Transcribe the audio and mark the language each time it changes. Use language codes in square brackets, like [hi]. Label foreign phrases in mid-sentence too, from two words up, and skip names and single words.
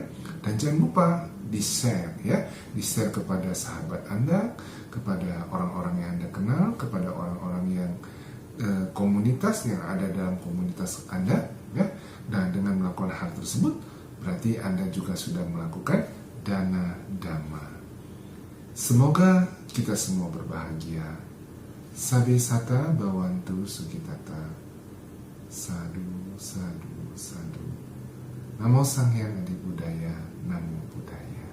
[id] Dan jangan lupa di-share, ya, di-share kepada sahabat Anda, kepada orang-orang yang Anda kenal, kepada orang-orang yang komunitas yang ada dalam komunitas Anda, ya. Nah, dengan melakukan hal tersebut berarti Anda juga sudah melakukan [pi] dana dhamma. [id] Semoga kita semua berbahagia. [pi] Sabe sata bhavantu sukhitata. Sadu, sadu, sadu. Namo Sang Hyang Adi Budaya, Namo Buddhaya.